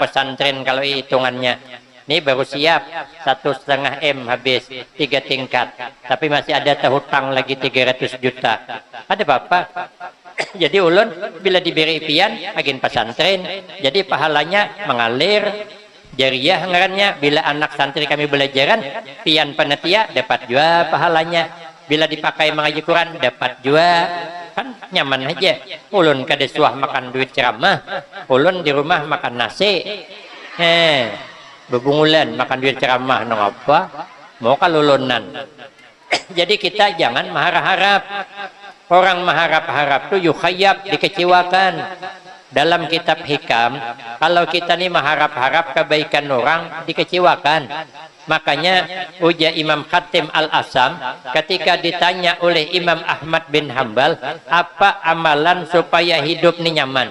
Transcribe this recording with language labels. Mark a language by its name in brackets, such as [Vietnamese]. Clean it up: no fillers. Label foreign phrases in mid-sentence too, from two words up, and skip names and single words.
[Banjar] pesantren kalau hitungannya ini baru siap 1,5 M habis 3 tingkat tapi masih ada hutang lagi 300 juta ada apa jadi ulun bila diberi pian agin pesantren jadi pahalanya mengalir jariah ngarannya bila anak santri kami belajaran pian panitia dapat juga pahalanya. Bila dipakai mengaji Quran dapat juga kan nyaman aja. Ulun kada suah makan duit ceramah, ulun di rumah makan nasi. Bebungulan makan duit ceramah nang apa? Mau kalulunan. [Indonesian] Jadi kita jangan mengharap-harap. Orang mengharap-harap itu yukhayab dikecewakan. Dalam kitab hikam, kalau kita nih mengharap-harap kebaikan orang dikecewakan. Makanya uja Imam Khatim Al-Asam ketika ditanya oleh Imam Ahmad bin Hambal, apa amalan supaya hidup ini nyaman?